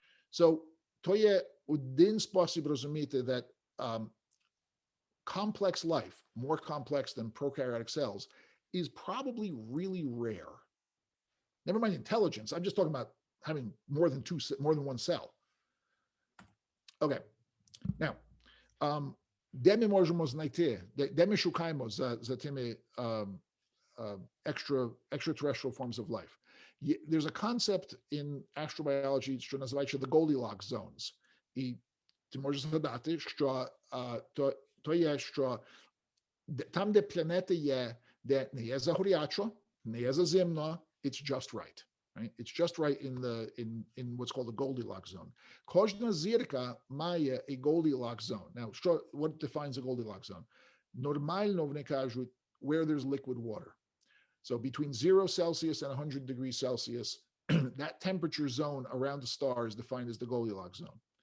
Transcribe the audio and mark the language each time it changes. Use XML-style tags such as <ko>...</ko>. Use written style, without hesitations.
<en>So,</en> <uk>to je один спосіб розуміти</uk> <en>that complex life, more complex than prokaryotic cells, is probably really rare. Never mind intelligence. I'm just talking about having more than one cell. Okay.</en> <uk>Now, де ми можемо знайти, де ми шукаємо за тими</uk> <en>extraterrestrial forms of life? There's a concept in astrobiology,</en> <uk>що називається</uk> <en>the Goldilocks zones.</en> <uk>І ти можеш згадати, що то є, що там, де планети є, де не є загорячо, не є заземно,</uk> <en>it's just right. Right? It's just right in what's called the Goldilocks zone.</en> <uk>Кожна зірка має</uk> <en>a Goldilocks zone. Now, what defines a Goldilocks zone?</en> <uk>Нормально вони кажуть</uk> <en>where there's liquid water. So between 0 Celsius and 100 degrees Celsius, that temperature zone around the star is defined as the Goldilocks zone.</en>